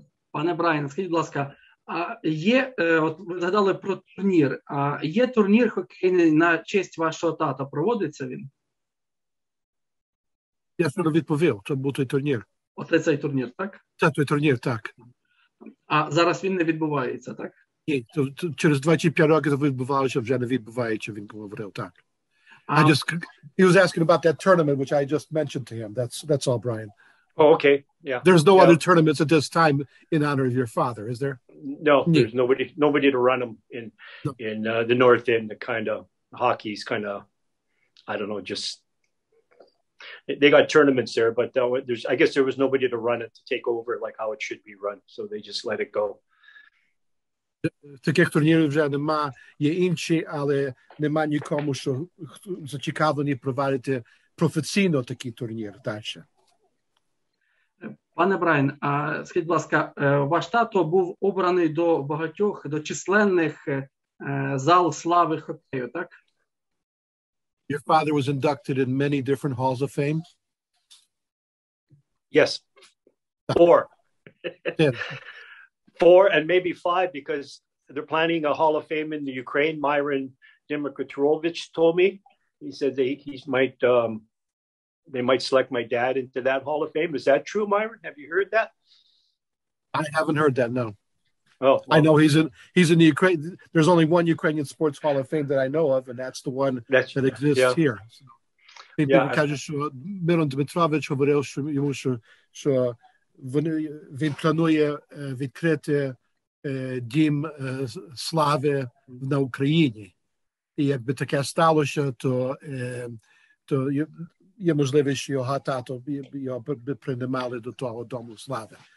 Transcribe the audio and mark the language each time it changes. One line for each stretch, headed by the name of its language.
Ukrainian: Пане Брайане, скажіть, будь ласка, а є, от ви згадали про турнір, а є турнір хокейний на честь вашого тата, проводиться він? Я ж відповів, це був той турнір. Оце цей турнір, так? Це той турнір, так. А зараз він не відбувається, так? Ні, через 25 років відбувалося, вже не відбувається, він говорив, так.
English: He was asking about that tournament, which I just mentioned to him. That's all, Brian. Oh, okay. Yeah. There's no other tournaments at this time in honor of your father, is there? No, there's nobody to run them in the North End. The kind of hockey's kind of, I don't know, just they got tournaments there, but I guess there was nobody to run it, to take over like how it should be run, so they just let it go.
Ukrainian: Таких турнірів вже нема, є інші, але нема нікому, що зацікавлені провадити професійно такий турнір далі. Пане Брайан, а скажіть, будь ласка, ваш тато був обраний до багатьох, до численних зал слави хокею, так?
English: Your father was inducted in many different halls of fame? Yes. 4. 4 and maybe 5, because they're planning a hall of fame in the Ukraine. Myron Dmytrovich told me. He said they might select my dad into that hall of fame. Is that true, Myron? Have you heard that? I haven't heard that, no. Oh, well, I know he's in the Ukraine. There's only one Ukrainian sports hall of fame that I know of, and that's the one that exists here. People
Ukrainian: кажуть, що Мирон Дмитрович говорив, що він планує відкрити дім слави на Україні. І якби таке сталося, то є можливість, що його тато його приймали до того дому слави.